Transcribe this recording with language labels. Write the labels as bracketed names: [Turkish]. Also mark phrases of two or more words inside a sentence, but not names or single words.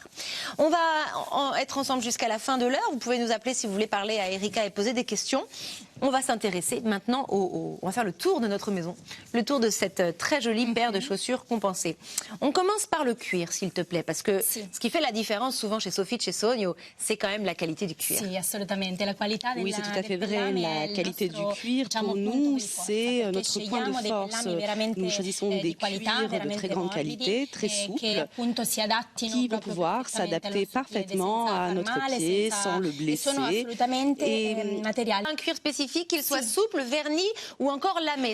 [French] On va être ensemble jusqu'à la fin de l'heure. Vous pouvez nous appeler si vous voulez parler à Erika et poser des questions. On va s'intéresser maintenant on va faire le tour de notre maison, le tour de cette très jolie paire de chaussures compensées. On commence par le cuir, s'il te plaît, parce que ce qui fait la différence souvent chez Soffici e Sogno, c'est quand même la qualité du cuir. [Italian] Si, assolutamente. La qualità [French] oui, c'est tout à fait vrai. La qualité du cuir, pour nous, c'est notre point de force. Nous choisissons des cuirs de très grande qualité, très souples, qui vont pouvoir s'adapter parfaitement à notre pied sans le blesser. Et un cuir spécifique, qu'il soit souple, verni ou encore lamé.